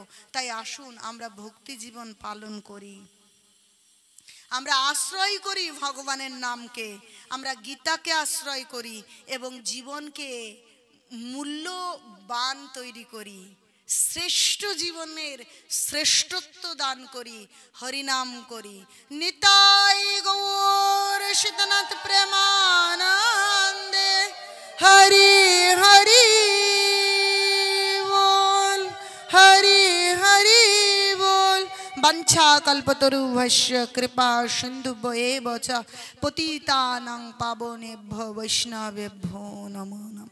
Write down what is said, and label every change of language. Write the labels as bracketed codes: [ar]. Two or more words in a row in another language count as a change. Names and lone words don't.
[bn] তাই আসুন আমরা ভক্তি জীবন পালন করি, আমরা আশ্রয় করি ভগবানের নামকে, আমরা গীতাকে আশ্রয় করি এবং জীবনকে মূল্যবান তৈরি করি, শ্রেষ্ঠ জীবনের শ্রেষ্ঠত্ব দান করি, হরিনাম করি। নিতাই গৌর সীতানাথ প্রেমানন্দে, হরি হরি বল, হরি হরি বল। [sa] वंशा कल्पतरुभ्यश्च कृपा सिन्धुभ्यो एव च पतितानां पावनेभ्यो वैष्णवेभ्यो नमः।